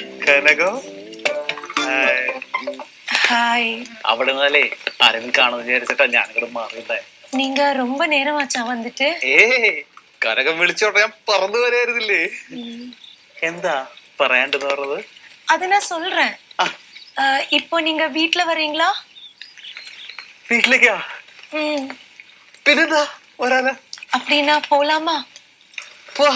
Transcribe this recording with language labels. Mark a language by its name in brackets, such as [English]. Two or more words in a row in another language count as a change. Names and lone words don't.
[Malayalam] കനകം [Tamil] ஹாய். [Malayalam] അവിടെ നിന്നല്ലേ ആരെങ്കിലും കാണുമെന്ന് വിചാരിച്ചിട്ടാ ഞാനിവിടെ മാറിയതേ. [Tamil] நீங்க ரொம்ப நேரமாச்சா வந்துட்டு? [Malayalam] കനകം വിളിച്ചോട്ടെ, ഞാൻ പറന്നു വരായിരുന്നില്ലേ. എന്താ പറയാണ്ടെന്ന് പറഞ്ഞത്? [Tamil] அது நான் சொல்றேன். இப்போ நீங்க வீட்ல வரீங்களா? [Malayalam] വീട്ടിലേക്കാ? പിന്നെന്താ വരാനാ? [Tamil] அப்படின்னா போலாமா? [Malayalam] വാ.